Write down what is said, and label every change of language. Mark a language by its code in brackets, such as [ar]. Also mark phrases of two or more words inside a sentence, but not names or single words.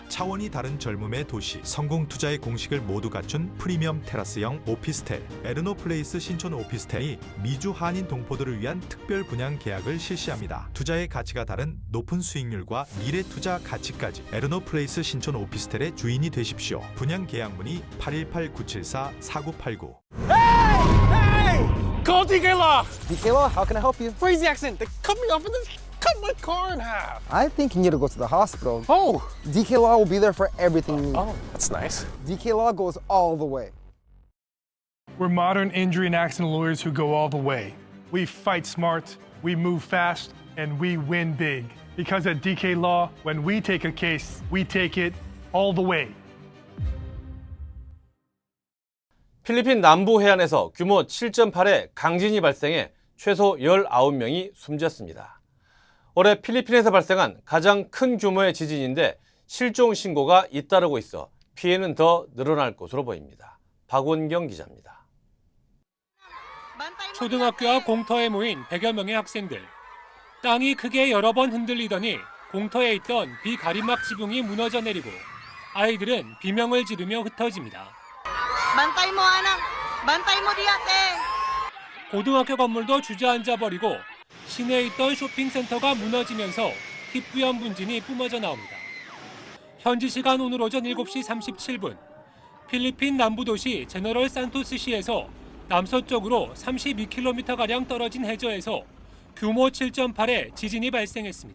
[ko] 차원이 다른 젊음의 도시, 성공 투자의 공식을 모두 갖춘 프리미엄 테라스형 오피스텔, 에르노플레이스 신촌 오피스텔이 미주 한인 동포들을 위한 특별 분양 계약을 실시합니다. 투자의 가치가 다른 높은 수익률과 미래 투자 가치까지 에르노플레이스 신촌 오피스텔의 주인이 되십시오. 분양 계약 문의 818-974-4989. [en] Hey! Call DK Law! DK Law, how can I help you? Crazy accident. They cut me off and then cut my car in half. I think you need to go to the hospital. Oh! DK Law will be there for everything you need. Oh, that's nice. DK Law goes all the way. We're modern injury and accident lawyers who go all the way. We fight smart, we move fast, and we win big. Because at DK Law, when we take a case, we take it all the way. [ko] 필리핀 남부 해안에서 규모 7.8의 강진이 발생해 최소 19명이 숨졌습니다. 올해 필리핀에서 발생한 가장 큰 규모의 지진인데 실종 신고가 잇따르고 있어 피해는 더 늘어날 것으로 보입니다. 박원경 기자입니다. 초등학교 앞 공터에 모인 100여 명의 학생들. 땅이 크게 여러 번 흔들리더니 공터에 있던 비가림막 지붕이 무너져 내리고 아이들은 비명을 지르며 흩어집니다. [ceb] Bantay mo, anak. Bantay mo diate. [ko] 고등학교 건물도 주저앉아 버리고 시내에 있던 쇼핑센터가 무너지면서 희뿌연 분진이 뿜어져 나옵니다. 현지 시간 오늘 오전 7시 37분 필리핀 남부 도시 제너럴 산토스시에서 남서쪽으로 32km가량 떨어진 해저에서 규모 7.8의 지진이 발생했습니다.